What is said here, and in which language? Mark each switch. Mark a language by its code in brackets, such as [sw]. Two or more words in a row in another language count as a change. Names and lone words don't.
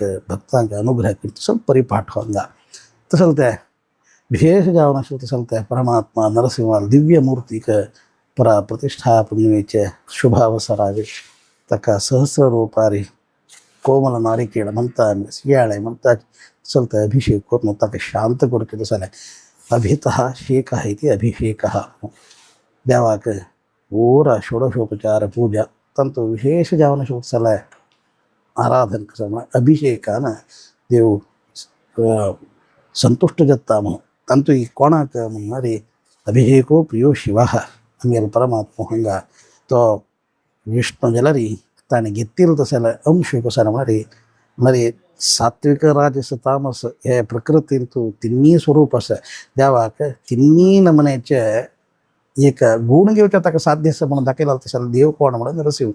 [kok] भक्तांक अनुग्रह करी तसल परिपाठ हांगा तसल ते विशेष जावन आशिल्लें तसल ते परमात्मा नरसिंहा दिव्य मूर्तीक प्रतिष्ठापनेचे शुभ अवसरार ताका सहस्र रूपारी कोमल नारिकेळ म्हणटा सियाळे म्हणटा तसल ते अभिषेक करून ताका शांत करचे तसले [sa] अभितः शेकः इति अभिषेकः [kok] देवाक पूरा षोडशोपचार पूजा तंतु विशेष जावन तसले आराधन करता अभिषेकान देव संतुष्ट जाता म्हणून तंतु कोणाक म्हणल्यार [sa] अभिषेको प्रियो शिवः [kok] आमगेलो परमात्मा हांगा तो विष्णू जाल्यार ताणें घेतिल्लो तसले अंश कसो म्हळ्यार सात्विक राजस तामस हे प्रकृतींत तिन्नी स्वरूप आसा देवाक तिन्नी नमनेचे एक गुण घेवचे ताका साध्य आसा म्हणून दाखयला तसले देव कोण म्हळ्यार नरसिंह